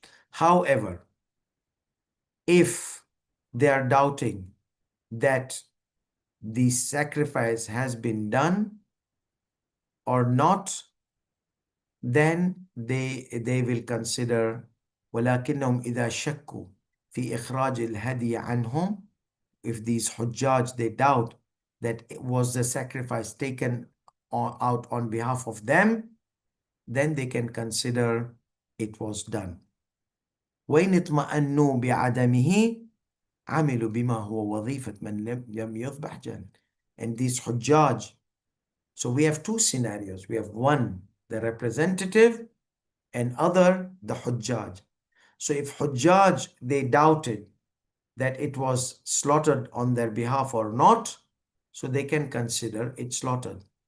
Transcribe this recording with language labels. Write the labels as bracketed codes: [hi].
[en] However, if they are doubting that the sacrifice has been done or not, then they will consider [ar] ولكنهم إذا شكوا في إخراج الهدي عنهم. [en] If these Hujjaj, they doubt that it was the sacrifice taken out on behalf of them, then they can consider it was done. [ar] وإن اطمأنوا بعدمه عملوا بما هو وظيفة من لم يذبح جان. [en] And these Hujjaj, so we have two scenarios. We have one, the representative, and other, the Hujjaj. So if Hujjaj, they doubted that it was slaughtered on their behalf or not, so they can consider it slaughtered.